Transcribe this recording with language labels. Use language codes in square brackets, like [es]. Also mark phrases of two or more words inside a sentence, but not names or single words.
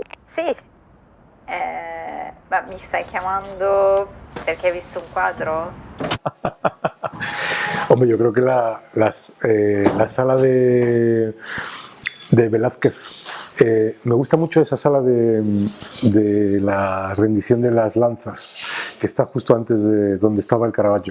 [it] Sì, ma mi stai chiamando perché hai visto un quadro? [es] Hombre, yo creo que la sala de Velázquez, me gusta mucho esa sala de la rendición de las lanzas, que está justo antes de donde estaba el Caravaggio.